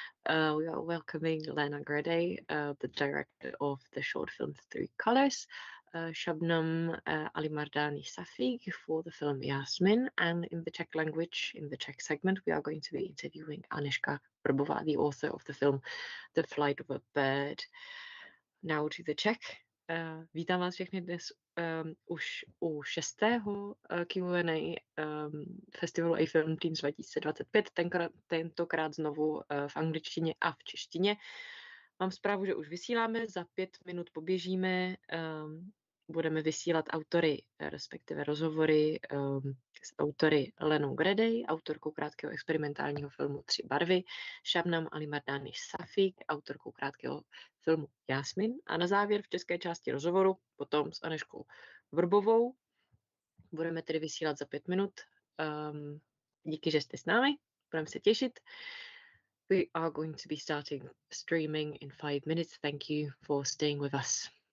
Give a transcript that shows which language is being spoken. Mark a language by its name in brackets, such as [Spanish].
[English] We are welcoming Lana Gredelj, the director of the short film Three Colors, Shabnam Alimardani Shafigh for the film Yasmin, and in the Czech language, in the Czech segment, we are going to be interviewing Anežka Vrbová, the author of the film The Flight of a Bird. Now to the Czech. [Czech] Vítám vás všechny dnes už u 6. Q&A festivalu A-FilmTeens 2025, tentokrát znovu v angličtině a v češtině. Mám zprávu, že už vysíláme, za 5 minut poběžíme, budeme vysílat autory, respektive rozhovory s autory Lanou Gredelj, autorkou krátkého experimentálního filmu Tři barvy, Shabnam Alimardani Shafigh, autorkou krátkého filmu Yasmin, a na závěr v české části rozhovoru potom s Anežkou Vrbovou. Budeme tedy vysílat za 5 minut. Díky, že jste s námi, budeme se těšit. [English] We are going to be starting streaming in 5 minutes. Thank you for staying with us.